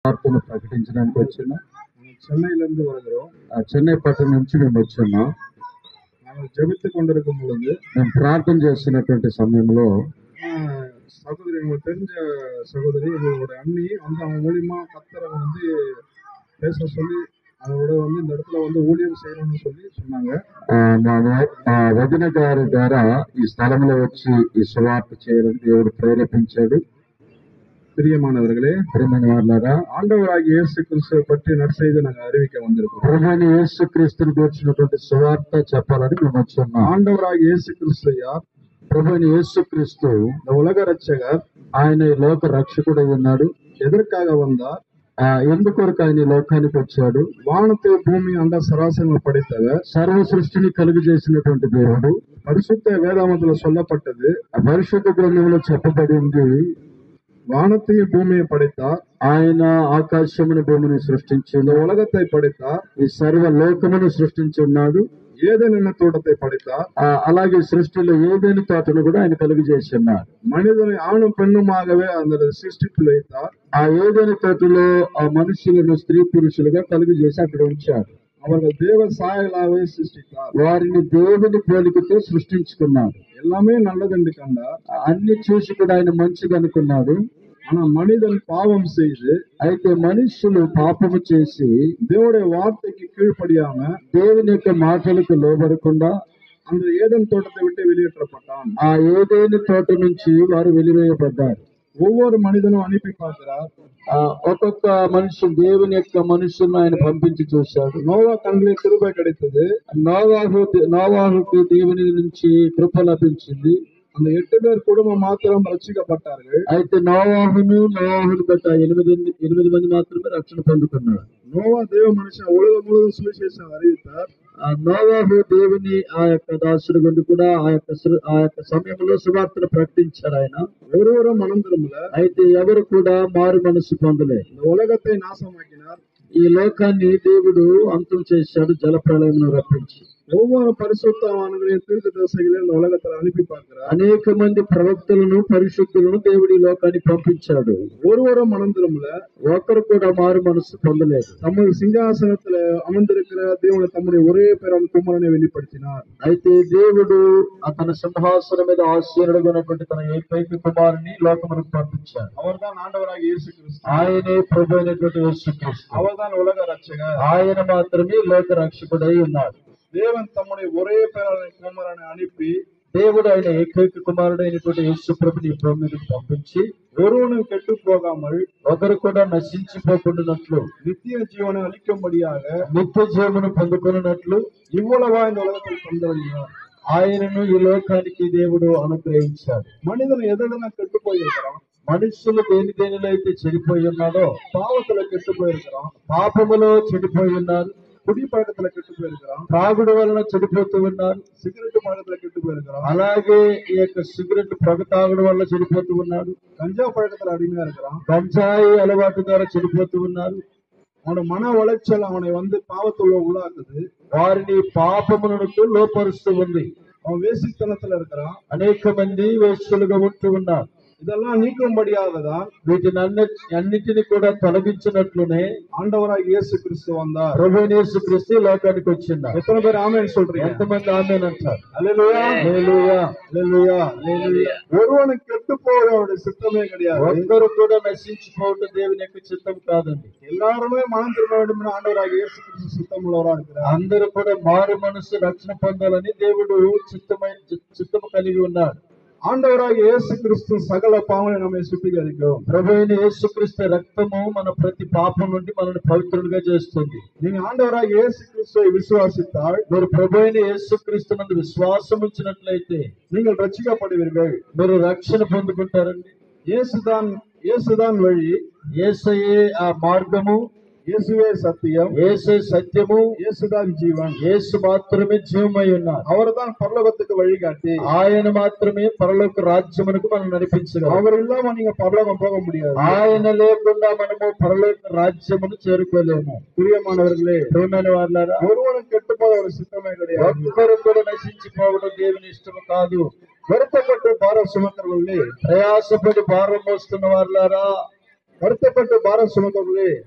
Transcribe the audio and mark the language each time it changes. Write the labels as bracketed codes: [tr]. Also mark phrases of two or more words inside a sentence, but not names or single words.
[te] సువార్తను ప్రకటించడానికి వచ్చిన [ta] சென்னையிலிருந்து வருகிறோம். [te] చెన్నై పట్టణం నుంచి మేము వచ్చున్నాం. [ta] நாங்கள் ஜெபித்துக் கொண்டிருக்கும் பொழுது [te] మేము ప్రార్థన చేస్తున్నటువంటి సమయంలో [ta] சகோதரி, உங்களுக்கு தெரிஞ்ச சகோதரி, எங்களோட அண்ணி வந்து அவங்க மூலியமா கத்தரை வந்து பேச சொல்லி அவங்களோட வந்து இந்த இடத்துல வந்து ஊழியம் செய்யணும்னு சொல்லி சொன்னாங்க. [te] మా వదిన గారి ద్వారా ఈ స్థలంలో వచ్చి ఈ సువార్త చేయడం దేవుడు ప్రేరేపించాడు. [ta] பிரியமானவர்களே, ஆண்டவராகிய இயேசு கிறிஸ்துவை பற்றி நற்செய்தி நாங்கள் அறிவிக்க வந்திருக்கோம். [te] ప్రభువైన యేసు క్రీస్తుని గురించినటువంటి సువార్త చెప్పాలని మేము వచ్చున్నాం. [ta] ஆண்டவராகிய இயேசு கிறிஸ்து யார்? [te] ప్రభువైన యేసు క్రీస్తు [ta] இந்த உலக ரட்சகர். [te] ఆయన ఈ లోక రక్షకుడై ఉన్నాడు. [ta] எதற்காக வந்தார்? [te] ఎందుకొరకు ఆయన ఈ లోకానికి వచ్చాడు? [ta] வானத்தை பூமி அண்ட சராசரங்கள் படைத்தவர், [te] సర్వ సృష్టిని కలుగు చేసినటువంటి దేవుడు. [ta] பரிசுத்த வேதாகமத்துல சொல்லப்பட்டது, [te] పరిశుద్ధ గ్రంథంలో చెప్పబడింది, [ta] வானத்தையும் பூமியை படைத்தார். [te] ఆయన ఆకాశమును భూమిని సృష్టించి [ta] இந்த உலகத்தை படைத்தார். [te] ఈ సర్వ లోకమును సృష్టించి ఉన్నాడు. [ta] ஏதேன் தோட்டத்தை படைத்தார். [te] అలాగే సృష్టిలో ఏదేని తోటను కూడా ఆయన కలుగు చేసి ఉన్నారు. [ta] மனிதனை ஆணும் பெண்ணுமாகவே அந்த சிருஷ்டித்து வைத்தார். [te] ఆ ఏదేని తోటలో ఆ మనుషులను స్త్రీ పురుషులుగా కలుగు చేసి అక్కడ ఉంచారు. [ta] அவர்கள் தேவ சாயலாகவே சிருஷ்டித்தார். [te] వారిని దేవుని పోలికతో సృష్టించుకున్నారు. [ta] எல்லாமே நல்லதென்று கண்டார். [te] అన్ని చూసి కూడా ఆయన మంచిగా అనుకున్నాడు. [ta] ஆனா மனிதன் பாவம் செய்து, [te] అయితే మనుషులు పాపము చేసి [ta] தேவுடைய வார்த்தைக்கு கீழ்ப்படியாம [te] దేవుని యొక్క మాటలకు లోబడకుండా [ta] அந்த ஏதேன் தோட்டத்தை விட்டு வெளியேற்றப்பட்டான். [te] ఆ ఏదేని తోట నుంచి వారు వెలివేయబడ్డారు. [ta] ஒவ்வொரு மனிதனும் அனுப்பி பார்க்கிறார். [te] ఒక్కొక్క మనుషు దేవుని యొక్క మనుషులను ఆయన పంపించి చూశాడు. [ta] நோவா கண்ணிலே கிருபை கிடைத்தது. [te] నోవాహుకు దేవుని నుంచి కృప లభించింది. [ta] அந்த 8 பேர் குடும்பம் மாத்திரம் ரட்சிக்கப்பட்டார்கள். [te] అయితే నోవాహును బట్ట 8 మంది మాత్రమే రక్షణ పొందుకున్నారు. [ta] நோவா தேவ மனுஷன் உலகம் முழுவதும் சுவிசேஷம் அறிவித்தார். [te] నోవాహు దేవుని ఆ యొక్క దాసుడు గురించి కూడా ఆ యొక్క సమయంలో సువార్తను ప్రకటించాడు. ఆయన [ta] ஒருவரும் மனம் திரும்பல. [te] అయితే ఎవరు కూడా మారు మనసు పొందలేదు. [ta] இந்த உலகத்தை நாசமாக்கினார். [te] ఈ లోకాన్ని దేవుడు అంతం చేశాడు, జల ప్రళయం రప్పించి. [ta] ஒவ்வொரு பரிசுத்தவான்களையும் தீர்க்கதரிசிகளை இந்த உலகத்துல அனுப்பி பார்க்கிறார். [te] అనేక మంది ప్రవక్తలను పరిశుద్ధులను దేవుడి లోకానికి పంపించాడు. [ta] ஒருவரும் மனம் திரும்பல. [te] ఒకరు కూడా మారు మనసు పొందలేదు. [ta] தமது சிங்காசனத்துல அமர்ந்திருக்கிற దేవుడు தம்முடைய ஒரே பேரான குமாரனை வெளிப்படுத்தினார். [te] అయితే దేవుడు తన సింహాసనం మీద ఆసీనుడుగా ఉన్నటువంటి తన ఏకైక కుమారుని లోకమునకు పంపించాడు. [ta] அவர்தான் ஆண்டவராகிய இயேசு கிறிஸ்து. [te] ఆయనే ప్రభు అయినటువంటి యేసు క్రీస్తు. [ta] அவர்தான் உலக ரட்சகர். [te] ఆయన మాత్రమే లోక రక్షకుడై ఉన్నాడు. [ta] தேவன் தம்முடைய ஒரே பேரான குமாரனை அனுப்பி, [te] దేవుడు ఆయన ఏకైక కుమారుడు అయినటువంటి యేసు ప్రభుని భూమి మీదకి పంపించి, [ta] ஒருவனும் கெட்டு போகாமல் [te] ఒకరు కూడా నశించిపోకుండానట్లు [ta] நித்திய ஜீவனை அளிக்கும்படியாக [te] నిత్య జీవమును పొందుకున్నట్లు [ta] இவ்வளவா இந்த உலகத்தில் தந்தருளினார். [te] ఆయనను ఈ లోకానికి దేవుడు అనుగ్రహించాడు. [ta] மனிதன் எதுனா கெட்டு போயிருக்கிறான். [te] మనుషులు దేనిలో అయితే చెడిపోయి ఉన్నాడో [ta] பாவத்துல கெட்டு போயிருக்கிறான். [te] పాపములో చెడిపోయి ఉన్నారు. [ta] குடி பழக்கத்துல கெட்டு போயிருக்கிறான். [te] త్రాగుడు వలన చెడిపోతూ ఉన్నారు. [ta] சிகரெட் பழக்கத்துல கெட்டு போயிருக்கிறான். [te] అలాగే ఈ యొక్క సిగరెట్ పొగ తాగడం వల్ల చెడిపోతూ ఉన్నాడు. [ta] கஞ்சா பழக்கத்துல அடிமையா இருக்கிறான். [te] గంజాయి అలవాటు ద్వారా చెడిపోతూ ఉన్నారు. [ta] அவனோட மன உளைச்சல் அவனை வந்து பாவத்துல உள்ளாக்குது. [te] వారిని పాపమునకు లోపరుస్తూ ఉంది. [ta] அவன் வேசித்தனத்துல இருக்கிறான். [te] అనేక మంది వేశ్యలుగా ఉంటూ ఉన్నారు. [ta] இதெல்லாம் நீக்கும்படியாகதான் [te] వీటిని అన్నిటిని కూడా తొలగించినట్లునే [ta] ஆண்டவராகிய இயேசு கிறிஸ்து வந்தார். [te] ప్రభువైన యేసు క్రీస్తు లోకానికి వచ్చిండు. [ta] எத்தனை பேர் ஆமென் சொல்றீங்க? [te] ఎంతమంది ఆమేన్ అంటారు? [ta] ஹல்லேலூயா, [te] హల్లెలూయా, [ta] ஹல்லேலூயா, ஹல்லேலூயா. ஒருவனுக்கு கெட்டு போக அவருடைய சித்தமே கிடையாது. [te] ఒక్కరు కూడా నశించిపోవడం దేవుని యొక్క చిత్తం కాదండి. [ta] எல்லாருமே மனம் திரும்ப வேண்டும் என்று ஆண்டவராகிய இயேசு கிறிஸ்து சித்தம் உள்ளவராக இருக்கிறார். [te] అందరూ కూడా మారు మనసు రక్షణ పొందాలని దేవుడు చిత్తము కలిగి ఉన్నాడు. [ta] ஆண்டவராகிய இயேசு கிறிஸ்து சகல பாவங்களை நம்மை சுத்திகரிக்கும். [te] ప్రభువైన యేసుక్రీస్తు రక్తము మన ప్రతి పాపం నుండి మనల్ని పవిత్రులుగా చేస్తుంది. [ta] நீங்க ஆண்டவராகிய இயேசு கிறிஸ்துவை விசுவாசித்தால், [te] మీరు ప్రభువైన యేసుక్రీస్తునందు విశ్వాసం ఉంచినట్లయితే [ta] நீங்கள் ரட்சிக்கப்படுவீர்கள். [te] మీరు రక్షణ పొందుకుంటారండి. [ta] இயேசுதான் வழி, [te] యేసయ్యే ఆ మార్గము, [ta] இயேசுவே சத்தியம், [te] యేసే సత్యము, [ta] இயேசுதான் ஜீவன். [te] యేసు మాత్రమే జీవమై ఉన్నారు. [ta] அவர்தான் பரலோகத்துக்கு வழிகாட்டி. [te] ఆయన మాత్రమే పరలోక రాజ్యమునకు మనం నడిపించగలరు. [ta] அவர் இல்லாம நீங்க பரலோகம் போக முடியாது. [te] ఆయన లేకుండా మనము పరలోక రాజ్యమును చేరుకోలేము. [ta] பிரியமானவர்களே, [te] ప్రియమైన వారులారా, [ta] ஒருவனும் கெட்டு போக ஒரு சித்தமே கிடையாது. [te] ఒక్కరు కూడా నశించిపోవడం దేవుని ఇష్టము కాదు. [ta] வருத்தப்பட்டு பாரம் சுமக்கிறவர்களே, [te] ప్రయాసపడి భారం మోస్తున్న వారులారా, [ta] வருத்தப்பட்டு பாரம் சுமக்கிறவர்களே,